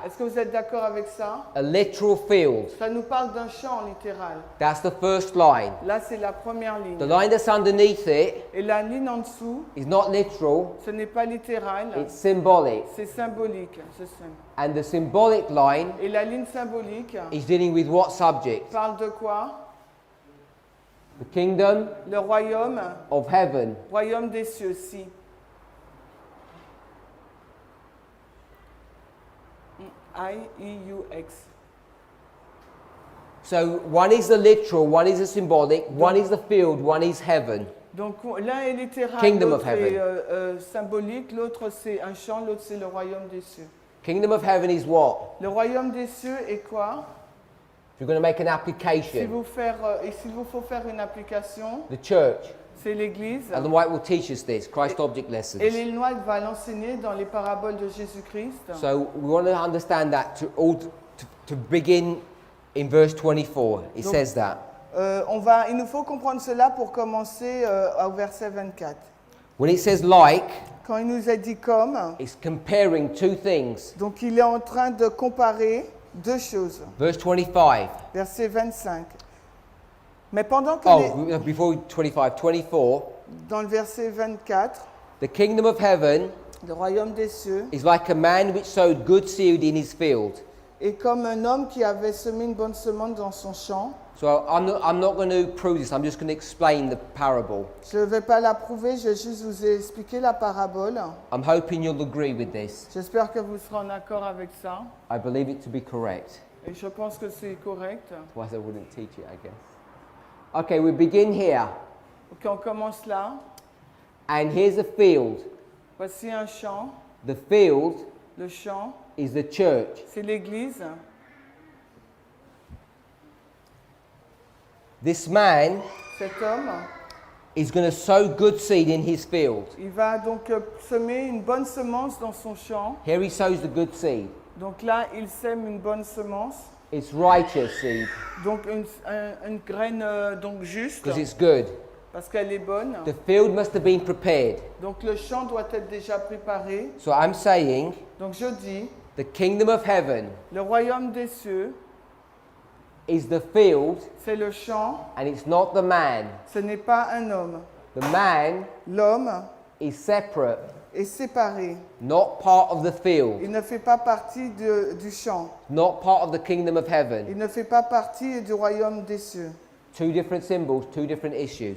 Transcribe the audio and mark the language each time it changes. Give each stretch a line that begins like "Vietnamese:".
French: Est-ce que vous êtes d'accord avec ça?
English: A literal field.
French: Ça nous parle d'un champ littéral.
English: That's the first line.
French: Là, c'est la première ligne.
English: The line that's underneath it
French: Et la ligne en dessous,
English: is not literal,
French: ce n'est pas littéral,
English: it's symbolic.
French: c'est symbolique. C'est simple.
English: And the symbolic line
French: Et la ligne symbolique
English: is dealing with what subject?
French: parle de quoi?
English: The kingdom
French: Le royaume,
English: of heaven.
French: royaume des cieux, si. I-E-U-X.
English: So one is the literal, one is the symbolic, one is the field, one is heaven.
French: Donc l'un est littéral,
English: Kingdom of
French: l'autre est
English: heaven.
French: symbolique, l'autre c'est un champ, l'autre c'est le royaume des cieux.
English: Kingdom of heaven is what?
French: Le royaume des cieux est quoi?
English: If you're going to make an
French: S'il
English: application,
French: vous faut faire une application,
English: the church,
French: c'est l'Église.
English: Ellen White will teach us this, Christ object
French: Et
English: lessons.
French: Ellen White va l'enseigner dans les paraboles de Jésus-Christ.
English: So we want to understand that to begin in verse 24. It
French: Donc,
English: says that.
French: Il nous faut comprendre cela pour commencer au verset 24.
English: When it says like,
French: Quand il nous a dit comme,
English: it's comparing two things.
French: donc il est en train de comparer deux choses.
English: Verse 25.
French: Verset 25. Mais pendant que
English: Before 25, 24.
French: dans le verset 24,
English: The kingdom of heaven
French: le royaume des cieux
English: is like a man which sowed good seed in his field.
French: est comme un homme qui avait semé une bonne semence dans son champ.
English: So I'm not going to prove this, I'm just going to explain the parable.
French: Je ne vais pas la prouver, je vais juste vous expliquer la parabole.
English: I'm hoping you'll agree with this.
French: J'espère que vous serez en accord avec ça.
English: I believe it to be correct. Et je pense que c'est correct. Otherwise I wouldn't teach it, I guess. Okay, we begin here.
French: Ok, on commence là.
English: And here's a field.
French: Voici un champ.
English: The field
French: Le champ,
English: is the church.
French: c'est l'Église.
English: This man
French: Cet homme,
English: is going to sow good seed in his field.
French: il va donc semer une bonne semence dans son champ.
English: Here he sows the good seed.
French: Donc là, il sème une bonne semence.
English: It's righteous seed
French: Donc une graine donc juste,
English: because it's good.
French: parce qu'elle est bonne.
English: The field must have been prepared.
French: Donc le champ doit être déjà préparé.
English: So I'm saying
French: Donc je dis,
English: the kingdom of heaven
French: le royaume des cieux,
English: is the field
French: c'est le champ,
English: and it's not the man.
French: ce n'est pas un homme.
English: The man
French: L'homme
English: is separate,
French: est séparé.
English: not part of the field,
French: Il ne fait pas partie du champ.
English: not part of the kingdom of heaven.
French: Il ne fait pas partie du royaume des cieux.
English: Two different symbols, two different issues.